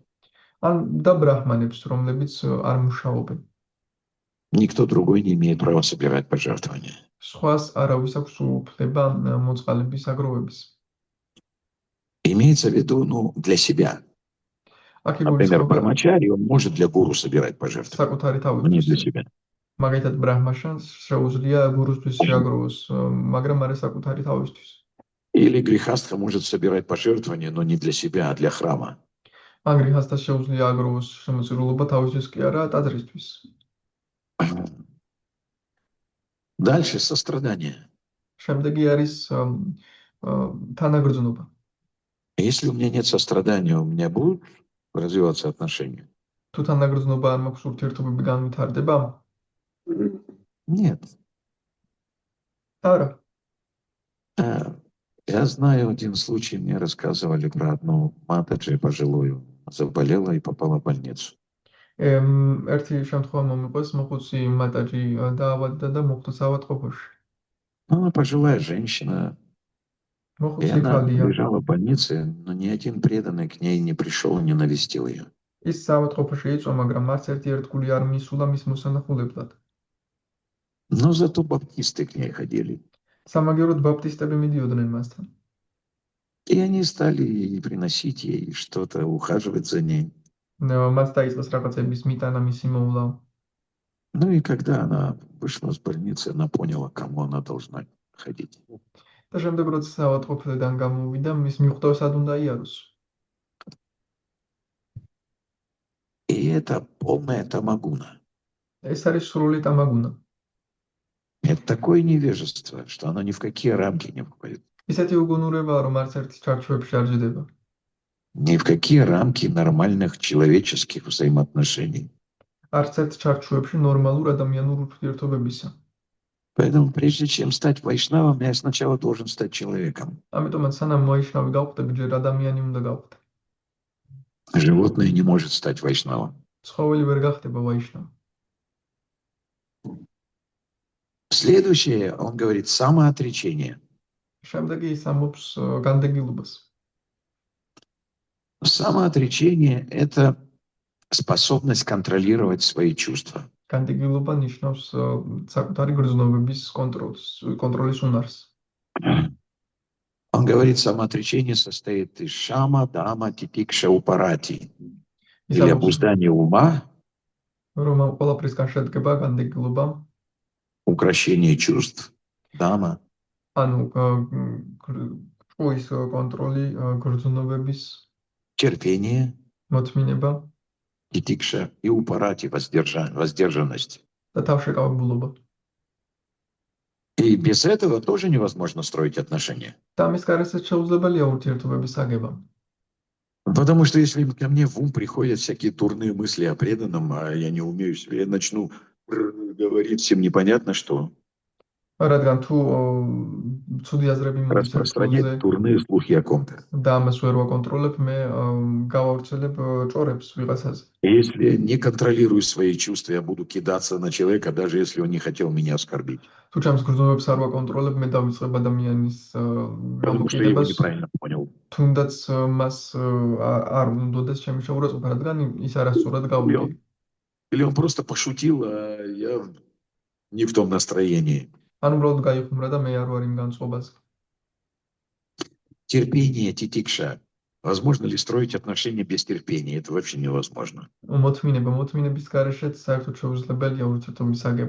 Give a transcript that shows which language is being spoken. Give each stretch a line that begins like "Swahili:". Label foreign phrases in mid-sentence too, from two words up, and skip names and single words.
Georgian: ან და ბრაჰმანებს, რომლებიც არ მუშაობენ.
Russian: Никто другой не имеет права собирать пожертвования.
Georgian: სხვას არავის აქვს უფლება მოწყალების აგროვების.
Russian: Имеется в виду, для себя.
Georgian: აქ
Russian: Например,
Georgian: იგულისხმება
Russian: брамачари, он может для гуру собирать пожертвования,
Georgian: საკუთარი
Russian: но не для
Georgian: თავისთვის.
Russian: себя.
Georgian: მაგალითად ბრაჰმაშანს შეუძლია გურუსთვის შეაგროვოს, მაგრამ არა საკუთარი თავისთვის.
Russian: Или грехастха может собирать пожертвования, но не для себя, а для храма.
Georgian: ან გრიჰასთას შეუძლია აგროვოს შემოწირულობა თავისთვის კი არა, ტაძრისთვის.
Russian: Дальше сострадание.
Georgian: შემდეგი არის თანაგრძნობა.
Russian: Если у меня нет сострадания, у меня будут развиваться отношения?
Georgian: თუ თანაგრძნობა არ მაქვს, ურთიერთობები განვითარდება?
Russian: Нет.
Georgian: არა.
Russian: Я знаю один случай, мне рассказывали про одну матаджи пожилую. Заболела и попала в больницу.
Georgian: ერთი შემთხვევა მომიყვეს, მოხუცი მატაჯი დაავადდა და მოხვდა საავადმყოფოში.
Russian: Она пожилая женщина, и
Georgian: მოხუცი
Russian: она
Georgian: ქალია.
Russian: лежала в больнице, но ни один преданный к ней не пришел и не навестил ее.
Georgian: ის საავადმყოფოში იწვა, მაგრამ არც ერთი ერთგული არ მისულა მის მოსანახულებლად.
Russian: Но зато баптисты к ней ходили.
Georgian: სამაგიეროდ ბაპტისტები მიდიოდნენ მასთან.
Russian: И они стали приносить ей что-то, ухаживать за ней.
Georgian: მას დაიწყეს რაღაცების მიტანა, მისი მოვლა.
Russian: Ну и когда она вышла из больницы, она поняла, кому она должна ходить.
Georgian: და შემდეგ როცა საავადმყოფოდან გამოვიდა, მის მიხვდა სად უნდა იაროს.
Russian: И это полная тамагуна.
Georgian: ეს არის სრული ტამაგუნა.
Russian: Это такое невежество, что оно ни в какие рамки не входит.
Georgian: ისეთი უგუნურებაა, რომ არც ერთ ჩარჩოებში არ ჯდება.
Russian: Ни в какие рамки нормальных человеческих взаимоотношений.
Georgian: არც ერთ ჩარჩოებში ნორმალურ ადამიანურ ურთიერთობებისა.
Russian: Поэтому прежде чем стать вайшнавом, я сначала должен стать человеком.
Georgian: ამიტომაც სანამ ვაიშნავი გავხდები, ჯერ ადამიანი უნდა გავხდე.
Russian: Животное не может стать вайшнавом.
Georgian: ცხოველი ვერ გახდება ვაიშნავი.
Russian: Следующее, он говорит, самоотречение.
Georgian: შემდეგი ის ამბობს განდეგილობას.
Russian: Самоотречение – это способность контролировать свои чувства.
Georgian: განდეგილობა ნიშნავს საკუთარი გრძნობების კონტროლის უნარს.
Russian: Он говорит, самоотречение состоит из шама, дама, титикша, упарати. Или обуздания ума,
Georgian: რომ ყველაფრისგან შედგება განდეგილობა,
Russian: укрощение чувств, дама,
Georgian: ანუ ჭუის კონტროლი, გრძნობების
Russian: терпение,
Georgian: მოთმინება
Russian: титикша и упарати, воздержанность.
Georgian: და თავშეკავებულობა.
Russian: И без этого тоже невозможно строить отношения.
Georgian: და ამის გარშემო შეუძლებელია ურთიერთობების აგება.
Russian: Потому что если ко мне в ум приходят всякие дурные мысли о преданном, а я не умею себе, я начну говорить всем непонятно что.
Georgian: რადგან თუ ცუდი აზრები მომდის
Russian: Распространять дурные слухи о ком-то.
Georgian: და ამას ვერ ვაკონტროლებ, მე გავავრცელებ ჭორებს ვიღაცაზე.
Russian: Если я не контролирую свои чувства, я буду кидаться на человека, даже если он не хотел меня оскорбить.
Georgian: თუ ჩემს გრძნობებს არ ვაკონტროლებ, მე დავიწყებ ადამიანის
Russian: Потому что я его
Georgian: გამოკიდებას,
Russian: неправильно понял.
Georgian: თუნდაც მას არ უნდოდეს ჩემი შეურაცხყოფა, რადგან ის არასწორად გავიგე.
Russian: Или он просто пошутил, а я не в том настроении.
Georgian: ანუ უბრალოდ გაიხუმრა და მე არ ვარ იმ განწყობაზე.
Russian: Терпение, титикша. Возможно ли строить отношения без терпения? Это вообще невозможно.
Georgian: მოთმინების გარეშეც საერთოდ შეუძლებელია ურთიერთობის აგება.